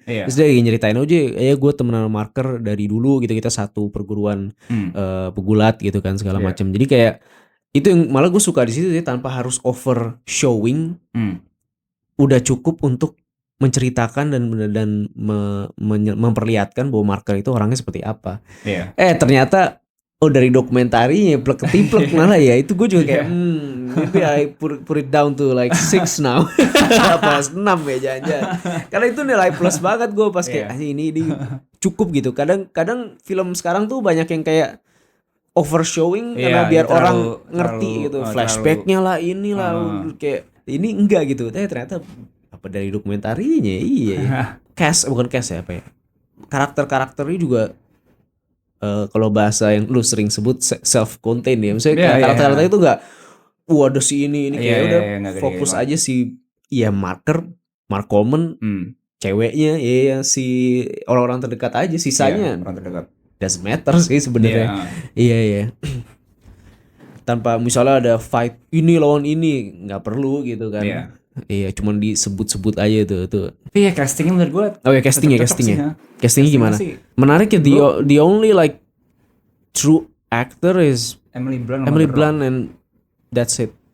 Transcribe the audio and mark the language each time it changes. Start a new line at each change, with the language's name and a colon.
Indonesian: Terus dia lagi nyeritain gue temenan sama Marker dari dulu gitu, kita satu perguruan pegulat gitu kan segala macam. Jadi kayak itu yang malah gue suka di situ sih, tanpa harus over showing. Udah cukup untuk menceritakan dan memperlihatkan bahwa Marker itu orangnya seperti apa. Ternyata dari dokumentarinya plek-ketiplek malah ya. Itu gue juga kayak
English: maybe I put it down to like 6 now.
Indonesian: Apa 6 ya jangan-jangan. Karena itu nilai plus banget gue pas kayak ini cukup gitu. Kadang film sekarang tuh banyak yang kayak overshowing karena biar orang ngerti gitu. Flashbacknya lah inilah kayak ini enggak gitu. Ternyata apa dari dokumentarinya bukan cast ya apa ya. Karakter-karakternya juga kalau bahasa yang lu sering sebut self-contained ya. Misalnya karakter-karakter itu enggak ada si ini kayak udah fokus aja si Mark Coleman, ceweknya si orang-orang terdekat aja, sisanya orang terdekat.
English: Doesn't matter
Indonesian: sih sebenarnya. Iya. Tanpa misalnya ada fight ini lawan ini, nggak perlu gitu kan. Iya, cuman disebut-sebut aja tuh. Tapi ya castingnya menurut gue. Oh ya castingnya. Castingnya gimana? Menarik ya.
English: The only like true actor is Emily Blunt and that's it.